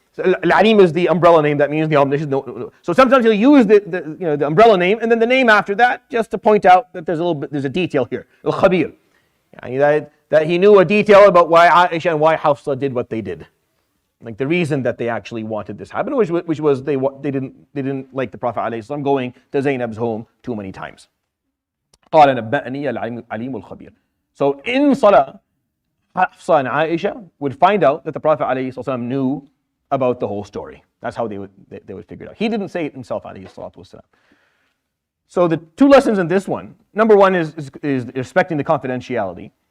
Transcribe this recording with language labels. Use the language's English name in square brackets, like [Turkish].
[English] Al-Alim is the umbrella name, that means the omniscient. So sometimes he'll use the umbrella name, and then the name after that, just to point out that there's a detail here. Al-Khabir. That he knew a detail about why Aisha and why Hafsa did what they did. Like the reason that they actually wanted this happen, which was they didn't like the Prophet ﷺ going to Zainab's home too many times. [Arabic] قال نبأني العليم الخبير. [English] So in Salah, Hafsa and Aisha would find out that the Prophet ﷺ knew about the whole story. That's how they would figure it out. He didn't say it himself, alayhi salatu wasalam. So the two lessons in this one, number one is respecting the confidentiality.